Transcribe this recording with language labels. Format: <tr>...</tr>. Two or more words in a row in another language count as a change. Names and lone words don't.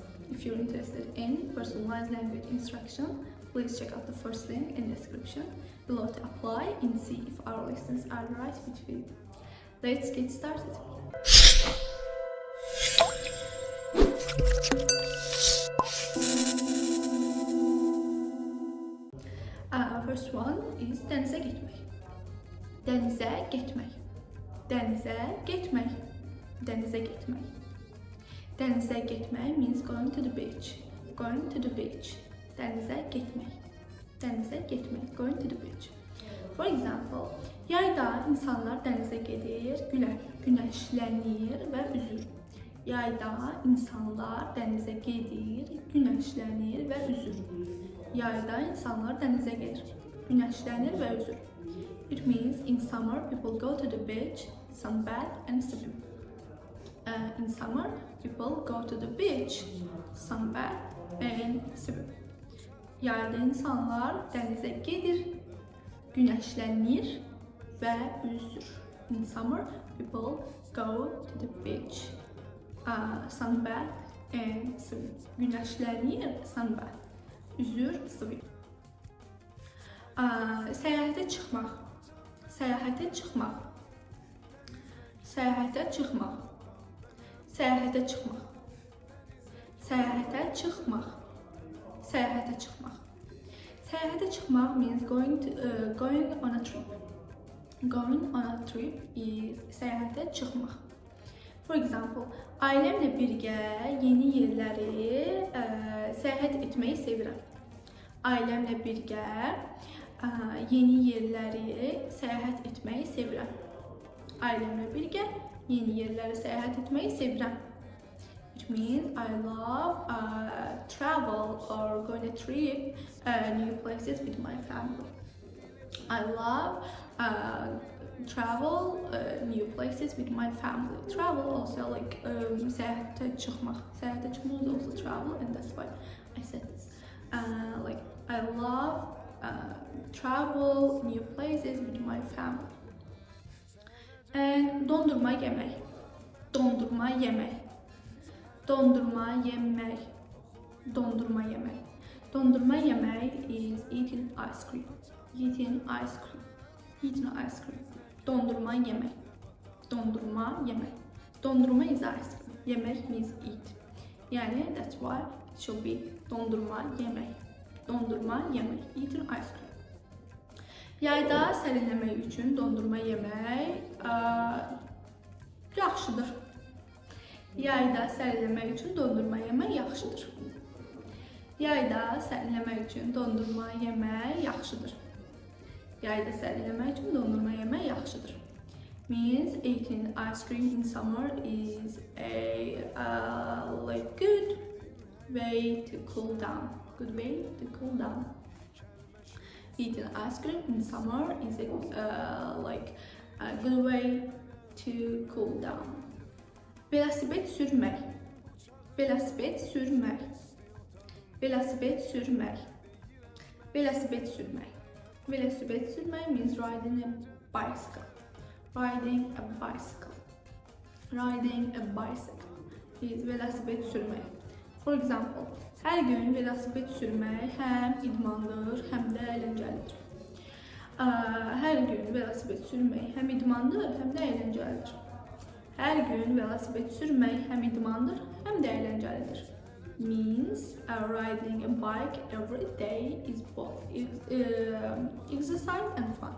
<en>If you're interested in personalized language instruction, please check out the first link in the description below to apply and see if our lessons are right fit for you. Let's get started. First one is</en> <tr>denize gitmek. Denize gitmek. Denize gitmek. Denize gitmek. Denize gitmek</tr> <en>means going to the beach. Going to the beach.</en> <tr>Denize gitmek. Denize gitmek.</tr> <en>Going to the beach. For example,</en> <tr>yayda insanlar denize gelir, güneşlenir ve üzür. Yayda insanlar denize gelir, güneşlenir ve üzür. Yayda insanlar denize gelir, güneşlenir ve üzür.</tr> <en>It means in summer people go to the beach, sunbathe and swim. In summer people go to the beach, sunbathe and swim.</en> <tr>Yayda insanlar denize gelir, güneşlenir ve üzür.</tr> <en>In summer people go to the beach, sunbathe and swim.</en> <tr>Güneşlenir, sunbathe. Üzür, swim.</tr> <az>Səyahətə çıxmaq. Səyahətə çıxmaq. Səyahətə çıxmaq. Səyahətə çıxmaq. Səyahətə çıxmaq. Səyahətə çıxmaq. Səyahətə çıxmaq</az> <en>means going on a trip. Going on a trip is</en> <az>səyahətə çıxmaq.</az> <en>For example,</en> <az>ailemle birgə yeni yerləri səyahət etməyi sevirəm. Ailemle birgə yeni yerləri səyahət etməyi sevirəm. Ailemle birgə yeni yerləri səyahət etməyi sevirəm.</az> <en>It means I love travel or going to trip new places with my family. I love travel new places with my family. Travel also like</en> <az>səyahətə çıxmaq. Səyahətə çıxmaq</az> <en>is also travel, and that's why I said this. Like I love travel new places with my family.</en> <az>And dondurma yemək. Dondurma yemək. Dondurma yemək. Dondurma yemək. Dondurma yemək</az> <en>is eating ice cream. Eating ice cream. Eating ice cream.</en> <az>Dondurma yemək. Dondurma yemək.</az> <en>Dondurma is ice cream. Yemək means eat. Yani that's why it should be</en> <az>dondurma yemək. Dondurma yemək.</az> <en>Eating ice cream.</en> <az>Yayda sərinləmək üçün dondurma yemək yaxşıdır. Yayda sərinləmək üçün dondurma yemək yaxşıdır. Yayda sərinləmək üçün dondurma yemək yaxşıdır. Yayda sərinləmək üçün dondurma yemək yaxşıdır.</az> <en>Means eating ice cream in summer is a like good way to cool down. Good way to cool down. Eating ice cream in summer is like a good way to cool down.</en> <az>Velosiped sürmək. Velosiped sürmək. Velosiped sürmək. Velosiped sürmək. Velosiped sürmək</az> <en>means riding a bicycle. Riding a bicycle. Riding a bicycle is</en> <az>velosiped sürmək.</az> <en>For example,</en> <az>hər gün velosiped sürmək həm idmandır, həm də əyləncəlidir. Hər gün velosiped sürmək həm idmandır, həm də əyləncəlidir. Hər gün velosiped sürmək həm idmandır, həm də əyləncəlidir.</az> <en>Means riding a bike every day is both exercise and fun.</en>